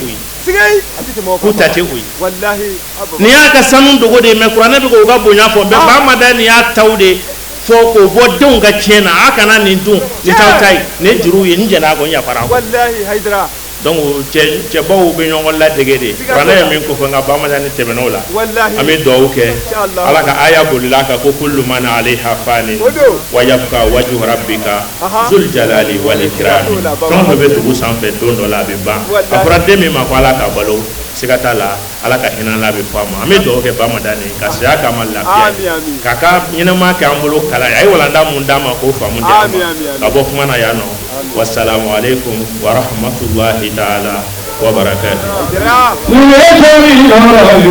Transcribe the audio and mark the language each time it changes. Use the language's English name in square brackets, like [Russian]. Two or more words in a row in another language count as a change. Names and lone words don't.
[Bambara] ye k'u ta tɛ o ye nin y'a ka sanu dogo de mais kuranɛ bɛ k'o ka bonya fɔ mais Bamadan ni y'a taw de fo ko bɔ denw ka tiɲɛ na a kana nin dun ni taw ta ye nin juru ye n jɛna ko n yafara donc cɛbaw bɛ ɲɔgɔn ladege de kuranɛ ye min ko fɔ nka Bamadan ni tɛmɛn'o la an bɛ dugawu kɛ ala ka aya bolila kan ko [Arabic] كل من عليها فان ويبقى وجه ربك ذو الجلال والإكرام [Bambara] fɛn fɛn bɛ dugu sanfɛ don dɔ la a bɛ ban a fɔra den min ma ko ala ka balo siga t'a la ala ka hinɛ la bɛ fɔ a ma an bɛ dugawu kɛ Bamadan ye ka saya k'a ma lafiya k'a ka ɲɛnɛma kɛ an bolo kalan a ye walanda mun d'a ma k'o faamu di an ma ka bɔ kuma na yan nɔ [Arabic] والسلام عليكم ورحمة الله تعالى وبركاته